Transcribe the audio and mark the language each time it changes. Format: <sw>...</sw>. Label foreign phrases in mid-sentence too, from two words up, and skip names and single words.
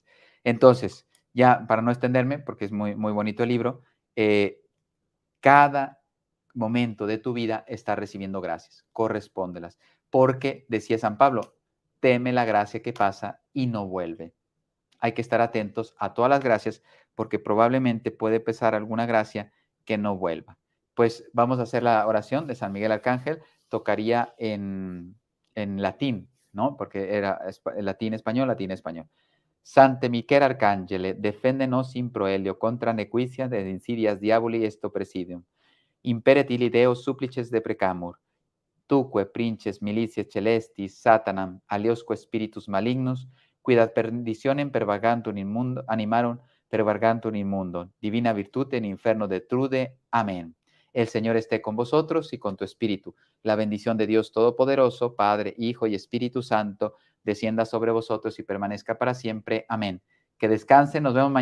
<es>Entonces, ya para no extenderme, porque es muy, muy bonito el libro, cada momento de tu vida está recibiendo gracias, correspóndelas, porque decía San Pablo, teme la gracia que pasa y no vuelve. Hay que estar atentos a todas las gracias porque probablemente puede pesar alguna gracia que no vuelva. Pues vamos a hacer la oración de San Miguel Arcángel, tocaría en latín, ¿no? Porque era latín español, latín español.</es> <la>Sante Miquel Arcangele, defendenos in proelio contra nequitia de insidias diaboli esto presidium. Imperet illi Deus supplices deprecamur. Tuque princes militiae celestis Satanam aliosque spiritus malignus, quid ad perditionem pervagantur in mundo, animarum pervagantur in mundo, divina virtute in inferno detrude.</la> <es>Amén. El Señor esté con vosotros y con tu espíritu. La bendición de Dios Todopoderoso, Padre, Hijo y Espíritu Santo, descienda sobre vosotros y permanezca para siempre. Amén. Que descansen, nos vemos mañana.</es>